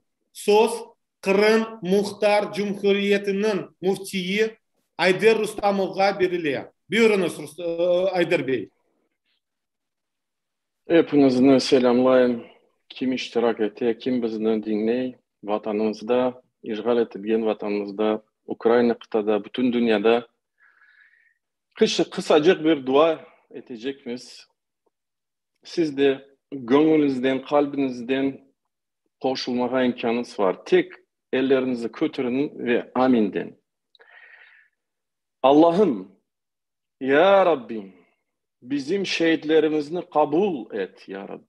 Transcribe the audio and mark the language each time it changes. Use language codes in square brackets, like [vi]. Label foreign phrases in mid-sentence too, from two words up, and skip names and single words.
[crh] Söz Kırım Muhtar Cumhuriyeti'nin muftiyi Ayder Rustamov'a veriliyor. Buyurunuz Ayder Bey. Hepinizi selamlayın. Kim iştirak etti, kim bizni dinley, vatanımızda, işgal ettiğin vatanımızda, Ukrayna kıtada, bütün dünyada kısacık bir dua edeceksiniz. Siz de gönlünüzden, kalbinizden koşulmaya imkanınız var. Tek ellerinizi götürün ve amin deyin. Allah'ım, ya Rabbim, bizim şehitlerimizi kabul et ya Rabbim.